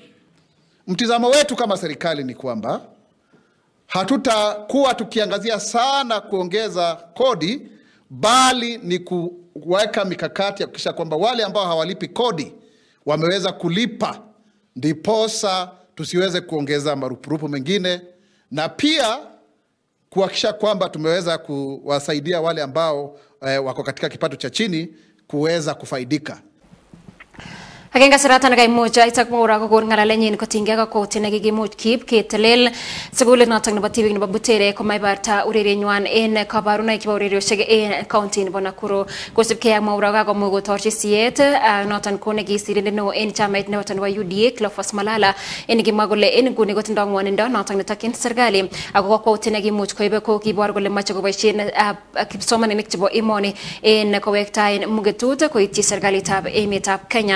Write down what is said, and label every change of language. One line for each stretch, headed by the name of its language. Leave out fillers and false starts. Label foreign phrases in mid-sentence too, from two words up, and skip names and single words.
Swahili: Mtizamo wetu kama serikali ni kwamba hatutakuwa tukiangazia sana kuongeza kodi, bali ni kuweka mikakati ya kuhakikisha kwamba wale ambao hawalipi kodi wameweza kulipa, ndiposa tusiweze kuongeza marupurupu mengine, na pia kuhakikisha kwamba tumeweza kuwasaidia wale ambao wako katika kipato cha chini kuweza kufaidika.
Kalenjin: Hakenga saratan kaimuch Isaac Mwaura kokon ngalalenyin kotinygei ak kokwoutiet nekikimuch kiib ketelel sukulit notok nebo tibik nebo Butere komaibarta urerienywan en kabarunoik chebo ureriosiek en county nebo Nakuru. Kosubkei ak Mwaura kakomuch kotorchi siyet noton ko nekisirindet neo en chamait noton nebo UDA Cleophas Malala en kimwa kole en nguni kotindoi ngwonindo noton netokyin serikali ako kokwoutiet nekimuch koibe ko kibor kole moche koboisien kipsomaninik chebo emoni en kowektaen mugetut koityi serikalitab emetab Kenya.